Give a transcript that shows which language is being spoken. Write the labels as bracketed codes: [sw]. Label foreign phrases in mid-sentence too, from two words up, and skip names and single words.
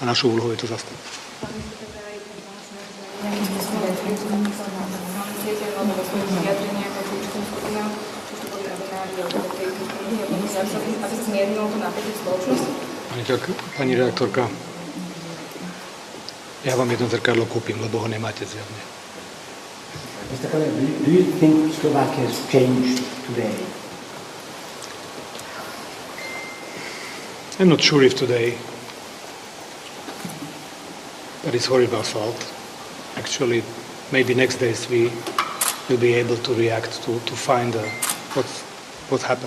[sk] A našou úlohou je to zastaviť. Pani redaktorka, ja vám jedno zrkadlo kúpim, lebo ho nemáte zjavne. [en] Mr. Koller, do you think Slovakia has changed today? I'm not sure if today that is horrible assault. Actually, maybe next days we will be able to react to find what happened.